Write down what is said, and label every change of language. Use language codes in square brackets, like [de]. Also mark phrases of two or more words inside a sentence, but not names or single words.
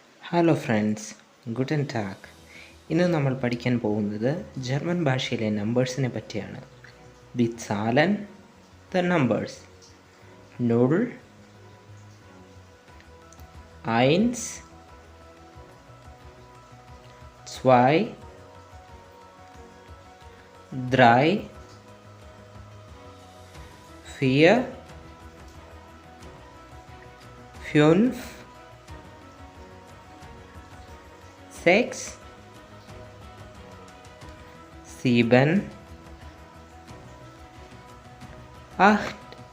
[en] Hello friends, [de] Guten Tag. [ml] ഇന്ന് നമ്മൾ പഠിക്കാൻ പോകുന്നത് ജർമ്മൻ ഭാഷയിലെ നമ്പേഴ്സിനെ പറ്റിയാണ്. [de] die Zahlen, [en] the numbers. [de] നുൾ, eins, zwei, drei, vier, fünf, sechs, sieben, acht,